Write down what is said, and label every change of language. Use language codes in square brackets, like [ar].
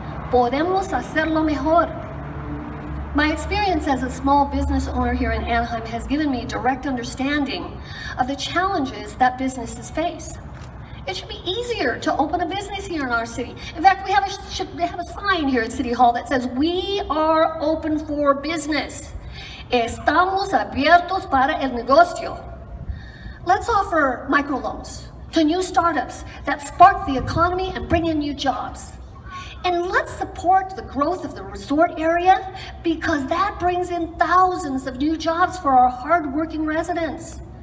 [es] Podemos hacerlo mejor. [en] My experience as a small business owner here in Anaheim has given me direct understanding of the challenges that businesses face. It should be easier to open a business here in our city. In fact, we have a sign here at City Hall that says, "We are open for business. [es] Estamos abiertos para el negocio." [en] Let's offer microloans to new startups that spark the economy and bring in new jobs. And let's support the growth of the resort area because that brings in thousands of new jobs for our hardworking residents.